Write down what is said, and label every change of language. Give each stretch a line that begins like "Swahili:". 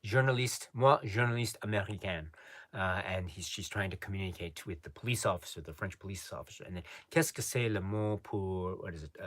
French: Journaliste, moi, journaliste américaine.
English: And she's trying to communicate with the police officer, the French police officer. And then,
French: qu'est-ce que c'est le mot pour,
English: what is it?